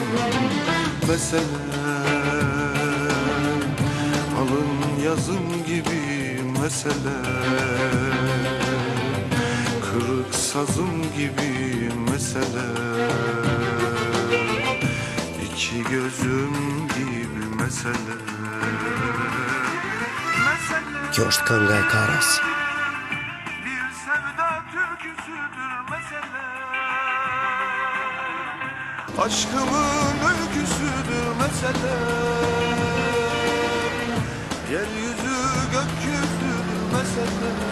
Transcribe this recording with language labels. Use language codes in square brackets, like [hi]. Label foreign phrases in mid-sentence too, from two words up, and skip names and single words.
[tr] Meselem, alın yazım gibi meselem. Kırık sazım gibi meselem. İki gözüm gibi mesele. Mesele. [sq] Kjo është kënga e Karas. [tr] Bir sevda türküsüdür mesele. Aşkımın öyküsüdür mesele. Yeryüzü gökyüzüdür mesele.